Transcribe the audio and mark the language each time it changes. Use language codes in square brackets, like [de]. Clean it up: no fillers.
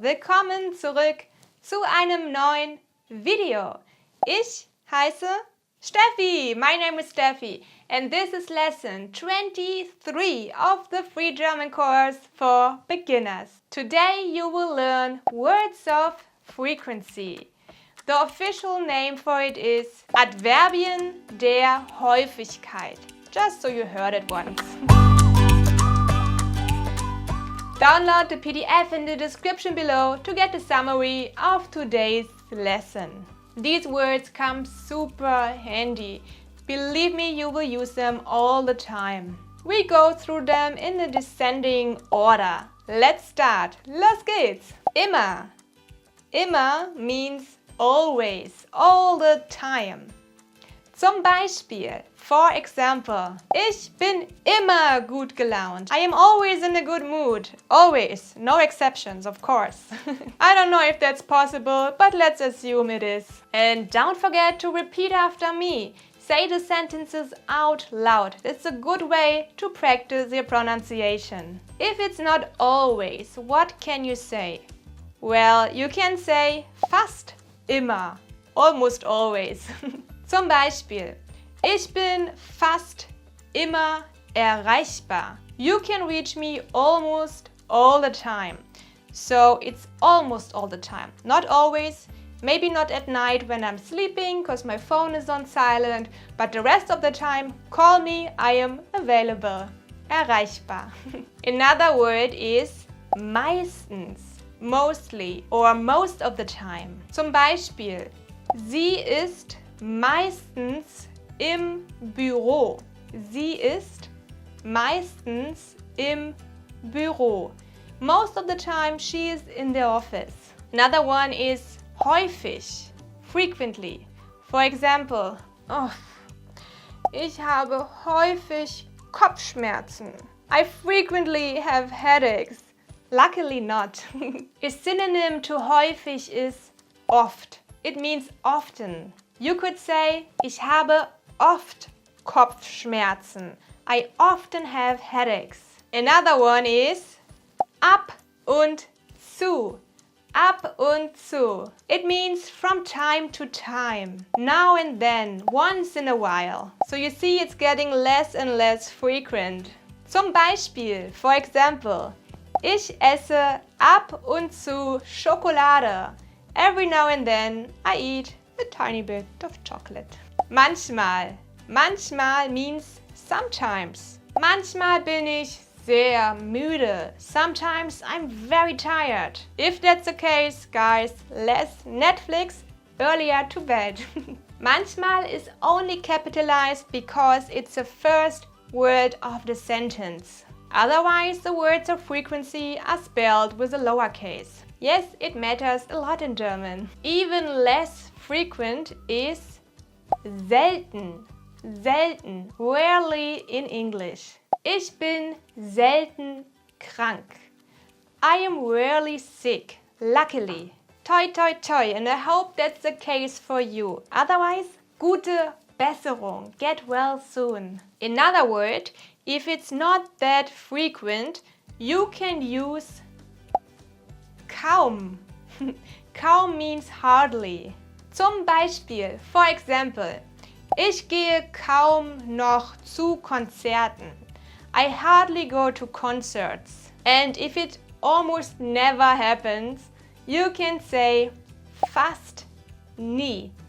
[de] Willkommen zurück zu einem neuen Video. Ich heiße Steffi. [en] My name is Steffi and this is lesson 23 of the free German course for beginners. Today you will learn words of frequency. The official name for it is [de] Adverbien der Häufigkeit. [en] Just so you heard it once. Download the PDF in the description below to get the summary of today's lesson. These words come super handy. Believe me, you will use them all the time. We go through them in the descending order. Let's start. [de] Los geht's! Immer. [en] Immer means always, all the time. [de] Zum Beispiel, [en] for example, [de] ich bin immer gut gelaunt. [en] I am always in a good mood. Always. No exceptions, of course. I don't know if that's possible, but let's assume it is. And don't forget to repeat after me. Say the sentences out loud. It's a good way to practice your pronunciation. If it's not always, what can you say? Well, you can say [de] fast immer. [en] Almost always. [de] Zum Beispiel, ich bin fast immer erreichbar. [en] You can reach me almost all the time. So it's almost all the time. Not always, maybe not at night when I'm sleeping because my phone is on silent, but the rest of the time, call me, I am available. Erreichbar. Another word is meistens, mostly or most of the time. [de] Zum Beispiel, sie ist meistens im Büro. Sie ist meistens im Büro. [en] Most of the time she is in the office. Another one is häufig, frequently. For example, [de] ich habe häufig Kopfschmerzen. [en] I frequently have headaches. Luckily not. A synonym to häufig is oft. It means often. You could say, [de] ich habe oft Kopfschmerzen. [en] I often have headaches. Another one is ab und zu. [de] Ab und zu. [en] It means from time to time. Now and then, once in a while. So you see it's getting less and less frequent. [de] Zum Beispiel, [en] for example, [de] ich esse ab und zu Schokolade. [en] Every now and then I eat a tiny bit of chocolate. [de] Manchmal. [en] Manchmal means sometimes. [de] Manchmal bin ich sehr müde. [en] Sometimes I'm very tired. If that's the case, guys, less Netflix, earlier to bed. Manchmal is only capitalized because it's the first word of the sentence. Otherwise, the words of frequency are spelled with a lowercase. Yes, it matters a lot in German. Even less frequent is selten. [de] Selten. [en] Rarely in English. [de] Ich bin selten krank. [en] I am rarely sick. Luckily. Toi toi toi, and I hope that's the case for you. Otherwise, [de] gute Besserung. [en] Get well soon. Another word, if it's not that frequent, you can use kaum. Kaum means hardly. [de] Zum Beispiel, [en] for example, [de] ich gehe kaum noch zu Konzerten. [en] I hardly go to concerts. And if it almost never happens, you can say [de] fast nie.